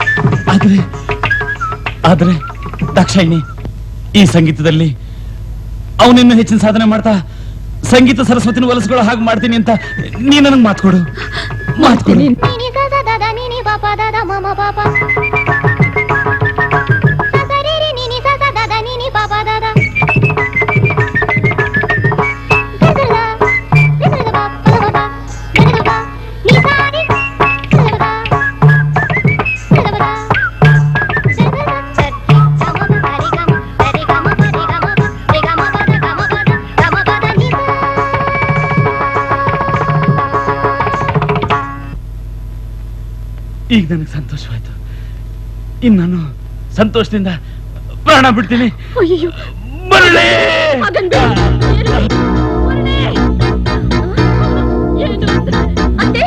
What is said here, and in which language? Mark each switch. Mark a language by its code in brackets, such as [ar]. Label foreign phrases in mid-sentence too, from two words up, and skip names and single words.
[kn] ಆದ್ರೆ ದಾಕ್ಷಾಯಿಣಿ, ಈ ಸಂಗೀತದಲ್ಲಿ ಅವನಿನ್ನೂ ಹೆಚ್ಚಿನ ಸಾಧನೆ ಮಾಡ್ತಾ ಸಂಗೀತ ಸರಸ್ವತಿನ ಒಲಿಸ್ಕೊಳ್ಳೋ ಹಾಗೆ ಮಾಡ್ತೀನಿ ಅಂತ ನೀ ನನಗೆ ಮಾತ್ಕೊಡು. ನಿನಿ ಸ ಸ ದ ದ ನಿನಿ ಪ ಪ ದ ದ ಮ ಮ ಪ ಪ ಸ ಸ ರಿ ರಿ ನಿನಿ ಸ ಸ ದ ದ ನಿನಿ ಪ ಪ ದ ದ ಸ ಸ ದ ಸ ಸ ದ ಪ ಪ ದ ಪ ದ ದ ಪ ನಿ ಸ ರಿ ಸ ಸ ದ ಸ ದ ಪ ಸ ಸ ದ ಸ ರಿ ಗ ಮ ಪ ರಿ ಗ ಮ ರಿ ಗ ಮ ಪ ರಿ ಗ ಮ ಪ ರಿ ಗ ಮ ಪ ದ ಗ ಮ ಪ ದ ಗ ಮ ಪ ದ ನಿ ಸ. ಈಗ ನನಗೆ ಸಂತೋಷವಾಯ್ತು. ಇನ್ನು ನಾನು ಸಂತೋಷದಿಂದ ಪ್ರಾಣ ಬಿಡ್ತೀನಿ. ಅಯ್ಯೋ ಮರಳಿ ಮಗನ್ ಬೇಡ. ಏನು ಅಂದ್ರೆ? ಅತ್ತೆ?